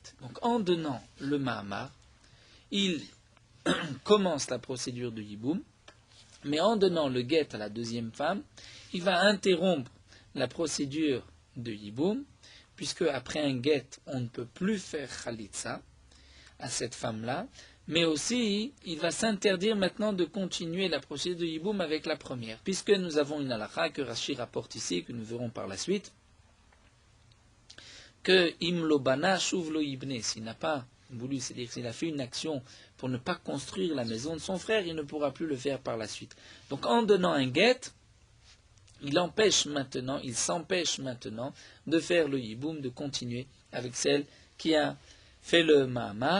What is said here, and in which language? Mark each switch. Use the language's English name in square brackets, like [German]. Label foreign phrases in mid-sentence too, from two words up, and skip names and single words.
[French] Donc en donnant le ma'amar, il commence la procédure de yiboum, mais en donnant le guet à la deuxième femme, il va interrompre la procédure de yiboum, puisque après un guet, on ne peut plus faire khalitsa à cette femme-là, mais aussi il va s'interdire maintenant de continuer la procédure de Yiboum avec la première, puisque nous avons une halakha que Rashi rapporte ici, que nous verrons par la suite, [Hebrew] que אם לא בנה שוב לא יבנה, [French] s'il n'a pas voulu, c'est-à-dire s'il a fait une action pour ne pas construire la maison de son frère, il ne pourra plus le faire par la suite. Donc en donnant un guet, il s'empêche maintenant de faire le yiboum, de continuer avec celle qui a fait le mahamar.